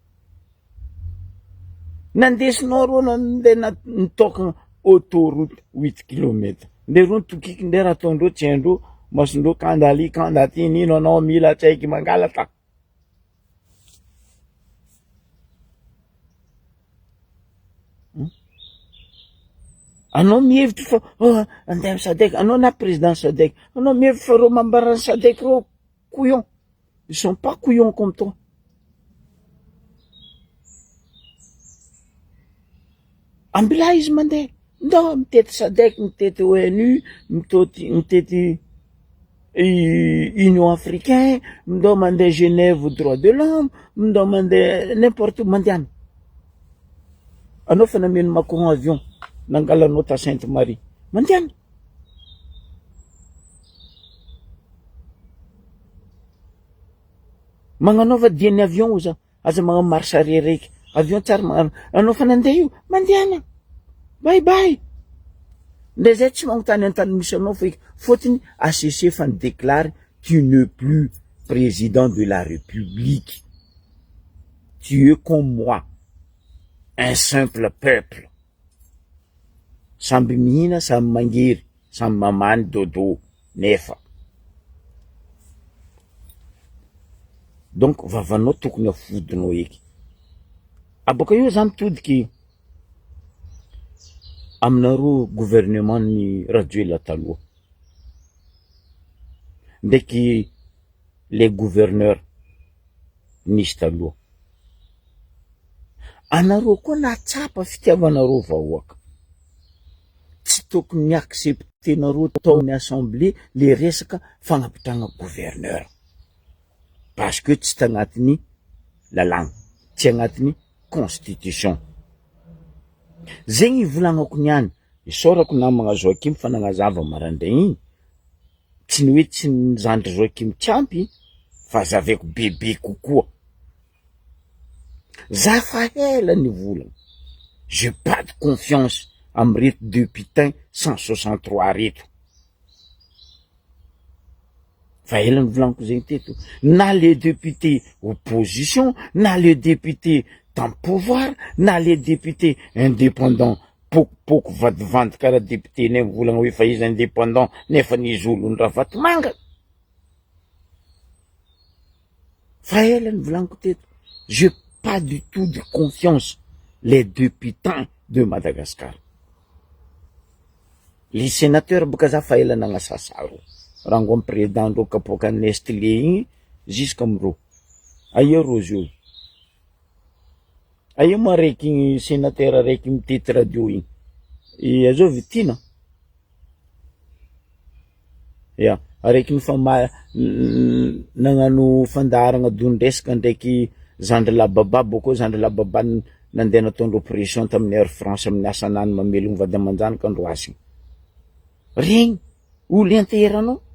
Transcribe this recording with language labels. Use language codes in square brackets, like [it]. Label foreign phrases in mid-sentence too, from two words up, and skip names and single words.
[mg] nandesinao ro nandeha nitokana autoroute 8 kilomètres nde ro nitokiky nde raha ataondreo tsy haindreo masondreo kandaly kandaty nino anao mila tsaiky mangalaka anao mihevitry fa andeha Sadek anao na président Sadek anao mihevitry fa reo mambarany Sadek reo couillon [fr] ils sont pas couillons comme toi [mg] ambilà izy mandeha ndo mitety Sadek mitety ONU mitety Union africain ndo mandeha Genève [fr] droit de l'homme [mg] ndo mandeha [fr] n'importe où [mg] mandeha anao fa nameno Macron avion nangalanao ta Sainte Marie mandeha magnanaova diany avion za aza magnano [fr] marche arrière [mg] raiky avion tsara magnano anao fa nandeha io mandeha [en] bye bye [mg] nde zay tsy magnontany antany misy anao fa fotony ACC fa déclare [fr] tu n'es plus président de la République tu es comme moi un simple peuple [mg] samby mihina samby mangery samby mamany dodo nefa donc vavanao tokony afodinao eky aboaka io za mitodiky aminareo gouvernement ny Rajoela taloha ndraiky [fr] les gouverneurs [mg] nisy taloha anareo koa natsapa fitiavanareo vahoaka tsy tokony miacceptenareo tao ny assemblée le resaka fagnapitrana gouverneur [fr] parce que [mg] tsy tagnatiny lalagna tsy agnatiny constitution zegny volagnako niany isorako namagna Joakim fa nagnazava marandray igny tsy ny hoe tsy nizandry Joakim Tsampy fa zaveko bebe kokoa za fa ela ny volagna [fr] j'ai pas de confiance [mg] amy reto députain 163 reto fa ela ny volagniko zegny teto na [fr] les députés opposition [mg] na [fr] les députés dans le pouvoir [mg] na [fr] les députés indépendants [mg] pokopoko vadivandy karaha député nay volagna hoe fa izy indépendant nefa nizy olony raha vatomanga fa ela ny volagniko teto [fr] j'ai pas du tout de confiance les députés de Madagascar les sénateurs [mg] boka za fa ela nagnasasaro raha ngo amy président ndreo kapoka Nestlé igny jusqu'à amro aia rozy aia mo araiky sénateur araiky mitety radio igny azao vitina ya araiky nifa nagnano fandaharagna dondresaka ndraiky Zandry Lababa boko Zandry Lababa nandeha nataondreo pression tamin'ny Air France amin'ny asanany mamelogny vady aman-janaka andro asigny regny olo enteranao